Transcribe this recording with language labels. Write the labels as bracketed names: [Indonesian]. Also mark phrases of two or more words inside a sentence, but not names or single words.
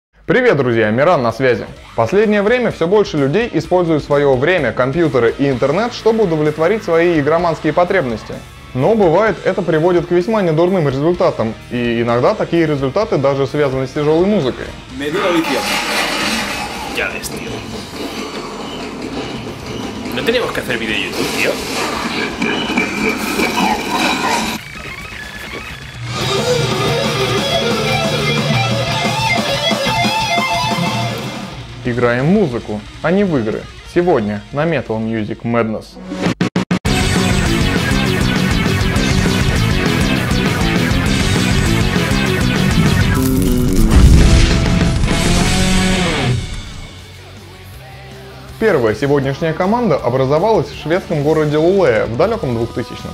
[Russian] Привет, друзья! Миран на связи. В последнее время все больше людей используют свое время, компьютеры и интернет, чтобы удовлетворить свои игроманские потребности. Но бывает, это приводит к весьма недурным результатам, и иногда такие результаты даже связаны с тяжелой музыкой. [Spanish] No tenemos que hacer vídeo de YouTube, tío. [Russian] Играем музыку, а не в игры. Сегодня на Metal Music Madness. Первая сегодняшняя команда образовалась в шведском городе Лулея в далеком 2000-м.